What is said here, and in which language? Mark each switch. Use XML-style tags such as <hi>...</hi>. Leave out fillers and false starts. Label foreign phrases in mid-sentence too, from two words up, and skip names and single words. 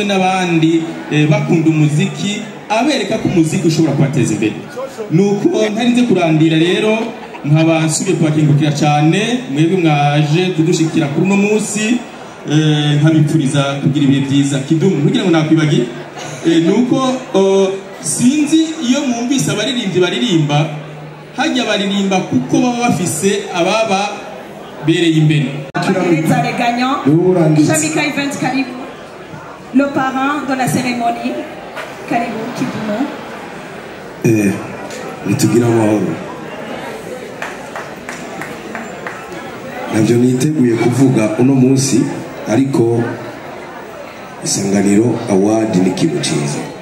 <rn>n'abandi bakunda umuziki abereka ko umuziki ushobora kubateza imbere nuko ntarinze kurandira rero nkaba nsubiye kubakingukira cyane mwebwe mwaje kudushikira kuri uno munsi nkabipfuriza kugira ibihe byiza kidumu kugira ngo nakwibagire nuko sinzi iyo mwumvise abaririmbyi baririmba hajya baririmba kuko baba bafise ababa bereye imbere.</rn> <fr>Les gagnants, Shamika Event Karibu, le parrain de la cérémonie,</fr> <rn>Karibu Kidumu. Nitugira amahoro. Navyo niteguye kuvuga uno munsi ariko Isanganiro Award ni ikintu cyiza.</rn>